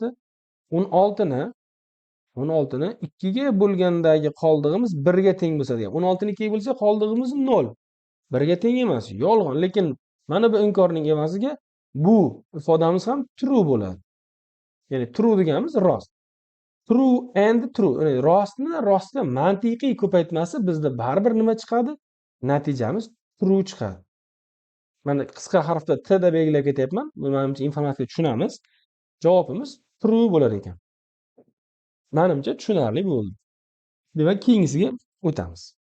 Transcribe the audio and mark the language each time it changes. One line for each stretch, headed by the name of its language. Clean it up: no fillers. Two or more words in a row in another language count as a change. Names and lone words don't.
Uzbek: 16 ni 2 ga bo'lgandagi qoldig'imiz 1 ga teng bo'lsa deyapti. 16 ni 2 ga bo'lsa qoldig'imiz 0. 1 ga teng emas, yolg'on. Lekin mana bu inkorning evaziga bu ifodamiz ham true bo'ladi. Ya'ni true deganimiz rost.
English: True and true.
Uzbek: Ya'ni rostga mantiqiy ko'paytmasi bizda baribir nima chiqadi? Natijamiz true chiqadi. Mana qisqa harfda t deb belgilab ketyapman. Menimcha informatika tushunamiz. Javobimiz true bo'lar ekan. Menimcha tushunarli bo'ldi. Demak, keyingisiga o'tamiz.